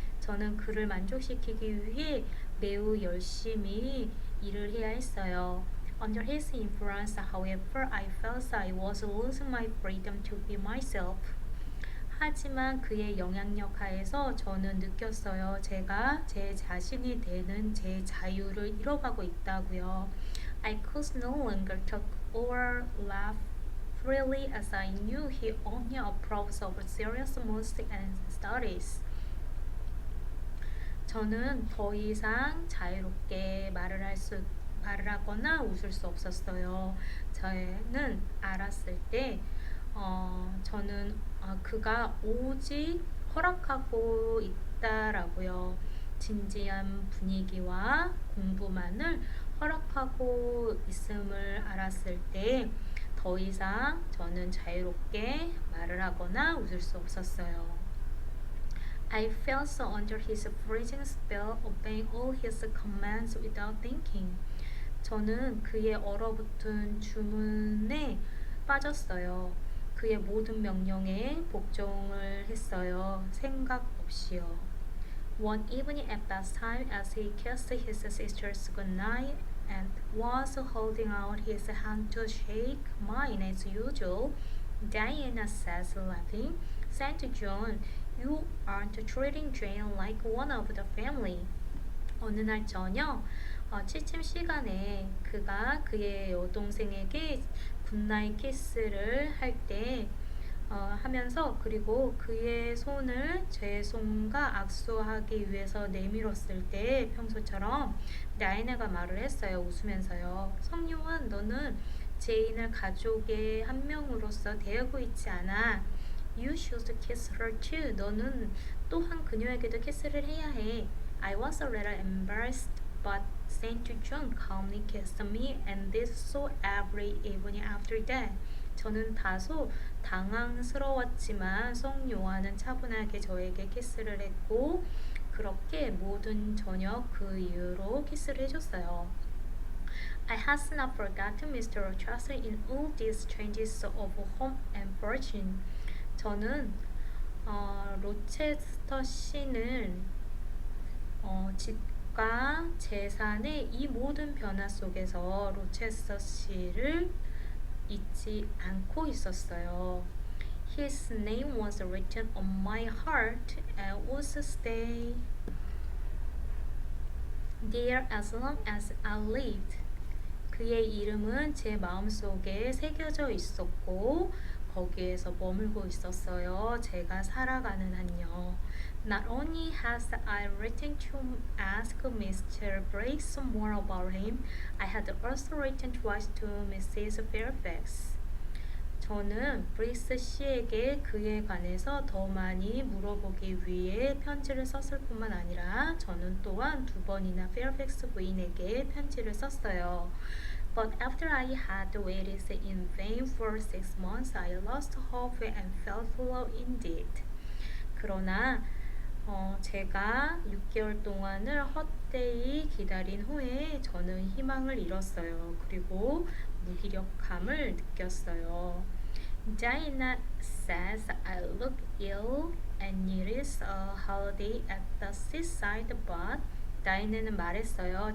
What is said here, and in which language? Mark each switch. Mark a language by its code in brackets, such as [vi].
[ko] 저는 그를 만족시키기 위해 매우 열심히 일을 해야 했어요. [en] Under his influence, however, I felt I was losing my freedom to be myself. [ko] 하지만 그의 영향력 하에서 저는 느꼈어요. 제가 제 자신이 되는 제 자유를 잃어가고 있다고요. [en] I could no longer talk or laugh freely as I knew he only approves of serious music and studies. [ko] 저는 더 이상 자유롭게 말을 하거나 웃을 수 없었어요. 저는 알았을 때 저는 그가 오직 허락하고 있다라고요. 진지한 분위기와 공부만을 허락하고 있음을 알았을 때 더 이상 저는 자유롭게 말을 하거나 웃을 수 없었어요. [en] I fell so under his freezing spell, obeying all his commands without thinking. [ko] 저는 그의 얼어붙은 주문에 빠졌어요. 그의 모든 명령에 복종을 했어요. 생각 없이요. [en] One evening at that time, as he kissed his sisters goodnight and was holding out his hand to shake mine as usual, Diana says, laughing, Saint John, you aren't treating Jane like one of the family. [ko] 어느 날 저녁 취침 시간에 그가 그의 여동생에게 굿나잇 키스를 할 때 하면서 그리고 그의 손을 제 손과 악수하기 위해서 내밀었을 때 평소처럼 나이네가 말을 했어요. 웃으면서요. 성요한 너는 제인을 가족의 한 명으로서 대하고 있지 않아. [en] You should kiss her too. [ko] 너는 또한 그녀에게도 키스를 해야 해. [en] I was a little embarrassed, but Saint John calmly kissed me, and did so every evening after that. [ko] 저는 다소 당황스러웠지만 성 요한은 차분하게 저에게 키스를 했고 그렇게 모든 저녁 그 이후로 키스를 해줬어요. [en] I had not forgotten Mr. Rochester in all these changes of home and fortune. [ko] 저는 로체스터 씨는 집과 재산의 이 모든 변화 속에서 로체스터 씨를 잊지 않고 있었어요. [en] His name was written on my heart and would stay there as long as I lived. [ko] 그의 이름은 제 마음속에 새겨져 있었고 거기에서 머물고 있었어요. 제가 살아가는 한요. [en] Not only has I written to ask Mr. Briggs more about him, I had also written twice to Mrs. Fairfax. [ko] 저는 브릭스 씨에게 그에 관해서 더 많이 물어보기 위해 편지를 썼을 뿐만 아니라 저는 또한 2번이나 페어팩스 부인에게 편지를 썼어요. [en] But after I had waited in vain for 6 months, I lost hope and felt low indeed. [ko] 그러나 제가 6개월 동안을 헛되이 기다린 후에 저는 희망을 잃었어요. 그리고 무기력함을 느꼈어요. [en] Diana says I look ill and needed a holiday at the seaside, but [ko] 다이네는 말했어요.